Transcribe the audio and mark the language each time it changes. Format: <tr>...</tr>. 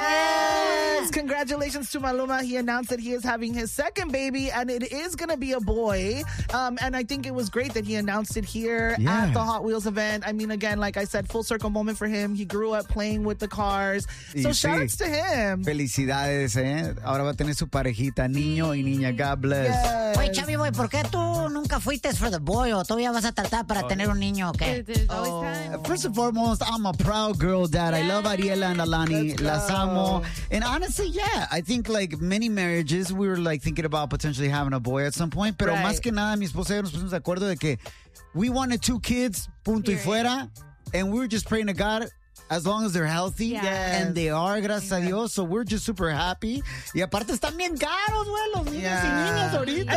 <en>Yes! Congratulations to Maluma. He announced that he is having his second baby, and it is going to be a boy. And I think it was great that he announced it here at the Hot Wheels event. I mean, again, like I said, full circle moment for him. He grew up playing with the cars. So shout-outs to him.</en> <es>Felicidades, eh? Ahora va a tener su parejita, niño y niña.</es> <en>God bless. Yes.</en> <es>Oye, Chavi, boy, ¿por qué tú nunca fuiste</es> <en>for the boy?</en> <es>¿O todavía vas a tratar para tener un niño o qué?</es> <en>First and foremost, I'm a proud girl dad. I love Ariela and Alani.</en> <es>Las amo.</es> <en>And honestly, yeah, I think like many marriages, we were like thinking about potentially having a boy at some point.</en> <es>Pero más que nada, mi esposa y yo nos pusimos de acuerdo de que</es> <en>we wanted two kids,</en> <es>punto y fuera.</es> <en>And we were just praying to God, as long as they're healthy, and they are,</en> <es>gracias a Dios,</es> <en>so we're just super happy.</en> <es>Y aparte están bien caros, güey, los niños y niñas ahorita.</es>